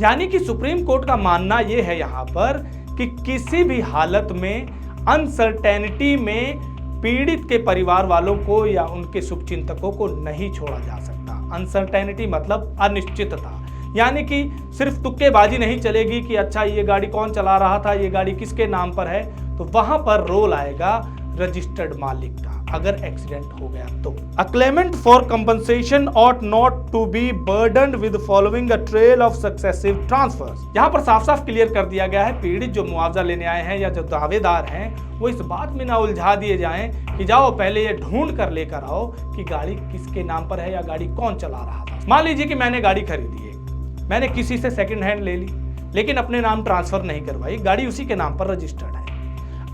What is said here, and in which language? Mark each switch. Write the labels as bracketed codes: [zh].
[hi] यानी कि supreme court का मानना यह है यहां पर कि किसी भी हालत में अनसर्टेनिटी में पीड़ित के परिवार वालों को या उनके शुभचिंतकों को नहीं छोड़ा जा सकता। अनसर्टेनिटी मतलब अनिश्चितता, यानी कि सिर्फ तुक्केबाजी नहीं चलेगी कि अच्छा ये गाड़ी कौन चला रहा था, ये गाड़ी किसके नाम पर है, तो वहां पर रोल आएगा रजिस्टर्ड मालिक का अगर एक्सीडेंट हो गया तो। [en] A claimant for compensation ought not to be burdened with following a trail of successive transfers। [hi] यहाँ पर साफ साफ क्लियर कर दिया गया है, पीड़ित जो मुआवजा लेने आए हैं या जो दावेदार हैं वो इस बात में ना उलझा दिए जाएं कि जाओ पहले ये ढूंढ कर लेकर आओ कि गाड़ी किसके नाम पर है या गाड़ी कौन चला रहा था। मान लीजिए कि मैंने गाड़ी खरीदी है, मैंने किसी से सेकंड हैंड ले ली, लेकिन अपने नाम ट्रांसफर नहीं करवाई, गाड़ी उसी के नाम पर रजिस्टर्ड है।